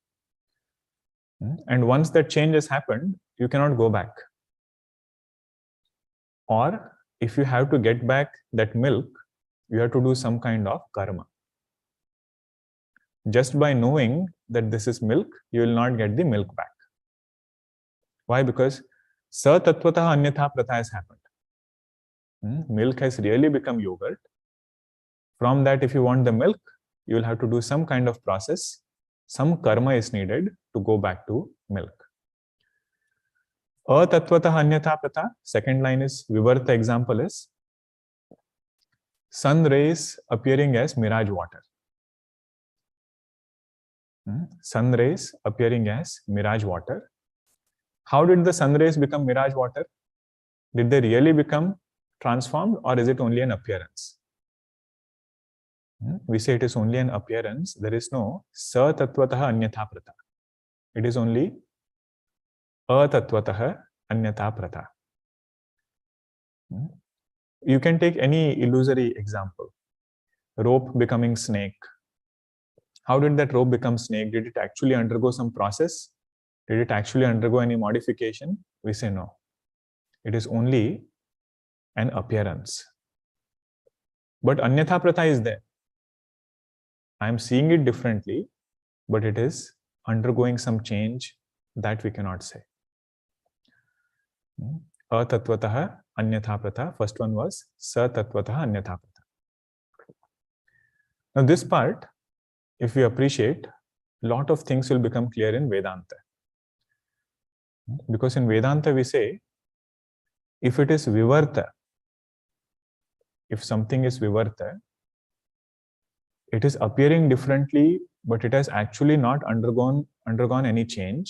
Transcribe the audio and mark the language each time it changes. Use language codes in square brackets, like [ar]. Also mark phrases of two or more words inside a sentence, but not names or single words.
[en] And once that change has happened, you cannot go back. Or if you have to get back that milk, you have to do some kind of karma. Just by knowing that this is milk, you will not get the milk back. Why? Because [sa] सतत्त्वतः अन्यथा प्रथा [en] has happened. Milk has really become yogurt. From that, if you want the milk, you will have to do some kind of process. Some karma is needed to go back to milk. [sa] अतत्त्वतः अन्यथा प्रथा. [en] Second line is Vivarta example is sun rays appearing as mirage water. Sun rays appearing as mirage water. How did the sun rays become mirage water? Did they really become transformed or is it only an appearance? We say it is only an appearance. There is no [sa] सतत्त्वतः अन्यथा प्रथा. [en] It is only [sa] अतत्त्वतः अन्यथा प्रथा. [en] You can take any illusory example. Rope becoming snake. How did that rope become snake? Did it actually undergo some process? Did it actually undergo any modification? We say no. It is only an appearance. But [sa] अन्यथा प्रथा [en] is there. I am seeing it differently, but it is undergoing some change that we cannot say. [sa] अतत्त्वतः अन्यथा प्रथा. [en] First one was [sa] सतत्त्वतः अन्यथा प्रथा. [en] Now this part, if we appreciate, a lot of things will become clear in Vedanta. Because in Vedanta we say, if it is Vivarta, if something is Vivarta, it is appearing differently, but it has actually not undergone any change.